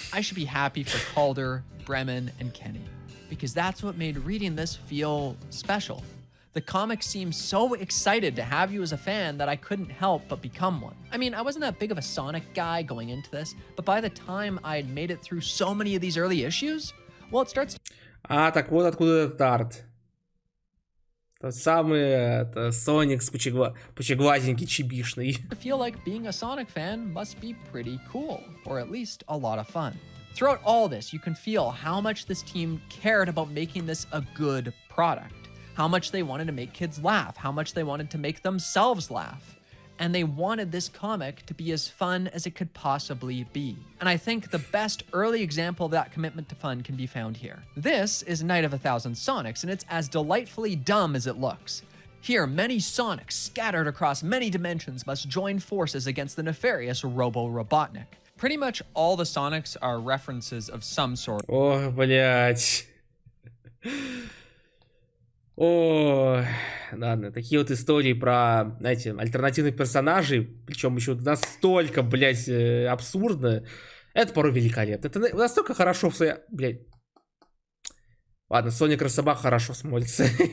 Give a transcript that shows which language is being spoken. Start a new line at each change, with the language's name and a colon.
English: I should be happy for Calder, Bremen, and Kenny, because that's what made reading this feel special. The comic seemed so excited to have you as a fan that I couldn't help but become one. I mean, I wasn't that big of a Sonic guy going into this, but by the time I had made it through so many of these early issues, well, it starts...
Russian: А, так вот откуда этот арт. Тот самый Соник с пучеглазенький, чебишный.
English: to feel like being a Sonic fan must be pretty cool, or at least a lot of fun. Throughout all this, you can feel how much this team cared about making this a good product, how much they wanted to make kids laugh, how much they wanted to make themselves laugh. And they wanted this comic to be as fun as it could possibly be. And I think the best early example of that commitment to fun can be found here. This is Night of a Thousand Sonics, and it's as delightfully dumb as it looks. Here, many Sonics scattered across many dimensions must join forces against the nefarious Robo-Robotnik. Pretty much all the Sonics are references of some sort.
Russian: О, блядь. О, ладно, такие вот истории про, знаете, альтернативных персонажей, причем еще настолько, блядь, абсурдно. Это порой великолепно. Это настолько хорошо в своей... Блядь. Ладно, Соник Росомаха хорошо смотрится.